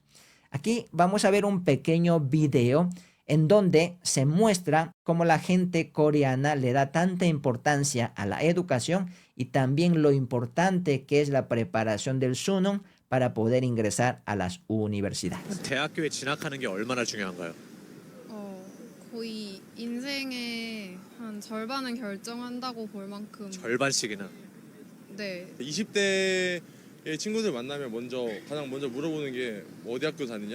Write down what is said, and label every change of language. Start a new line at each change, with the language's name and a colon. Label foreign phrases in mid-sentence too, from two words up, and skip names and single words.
Spanish: Aquí vamos a ver un pequeño video en donde se muestra cómo la gente coreana le da tanta importancia a la educación y también lo importante que es la preparación del Suneong para poder ingresar a las universidades.
Korean: 대학교에 진학하는 게 얼마나 중요한가요? 거의 인생의 한 절반은 결정한다고 볼 만큼. 절반씩이나. 네. 20대의 친구들 만나면 가장 먼저 물어보는 게 어디 학교 다니냐?